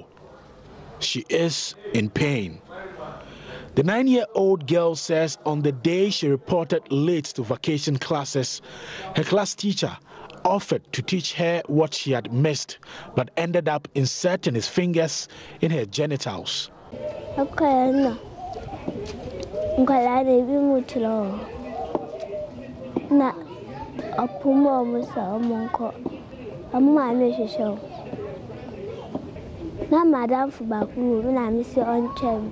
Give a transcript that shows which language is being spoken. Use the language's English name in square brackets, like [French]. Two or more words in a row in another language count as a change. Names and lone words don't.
[English] She is in pain. The 9-year-old girl says on the day she reported late to vacation classes, her class teacher offered to teach her what she had missed, but ended up inserting his fingers in her genitals. Na madam fubaku na mi se on chem.